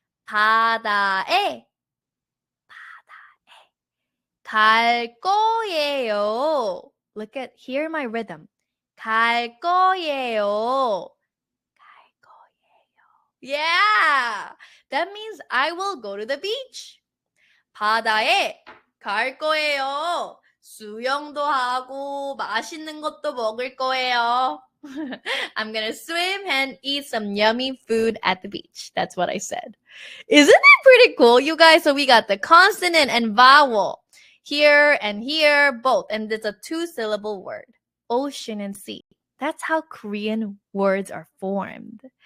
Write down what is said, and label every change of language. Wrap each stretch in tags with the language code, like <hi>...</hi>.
<ko>바다에 갈 거예요.</ko> <en>Look at, hear my rhythm.</en> <ko>갈 거예요. 갈 거예요.</ko> <en>Yeah, that means I will go to the beach.</en> <ko>바다에 갈 거예요. 수영도 하고 맛있는 것도 먹을 거예요.</ko> <en>I'm gonna swim and eat some yummy food at the beach. That's what I said. Isn't it pretty cool, you guys? So we got the consonant and vowel here and here, both. And it's a 2-syllable word. Ocean and sea. That's how Korean words are formed.</en>